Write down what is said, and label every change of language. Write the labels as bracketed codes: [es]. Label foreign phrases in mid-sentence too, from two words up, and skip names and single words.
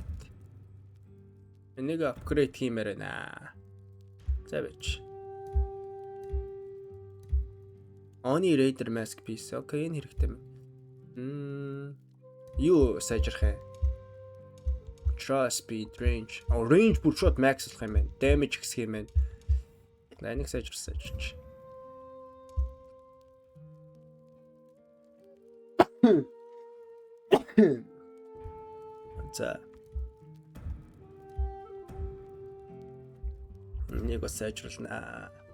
[mn] Энийг апгрейд хиймээр байна. За бич. [en] Oni Raider mask piece. [mn] Окей, энэ хэрэгтэй юм. Юу сайжрах вэ? [en] Control, speed, range. [mn] Range бүр шууд max болох юм байна. Damage гэх юм байна. Энийг сайжруулж. За. Энийг сайжруулнаа.